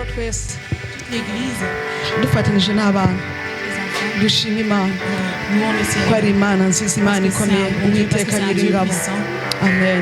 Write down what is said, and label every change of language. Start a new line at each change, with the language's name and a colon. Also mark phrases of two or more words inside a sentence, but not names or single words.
Kinyarwanda: twese
French: L'église,
Kinyarwanda: dufatanyije n'abana
French: les enfants,
Kinyarwanda: dushima imana
French: louons le
Kinyarwanda: ko
French: Seigneur.
Kinyarwanda: ari imana nziza imana
French: Parce que c'est
Kinyarwanda: ikomeye
French: un bon Dieu, parce que
Kinyarwanda: uwiteka
French: c'est un Dieu
Kinyarwanda: nyiringabo
French: puissant.
Kinyarwanda: amen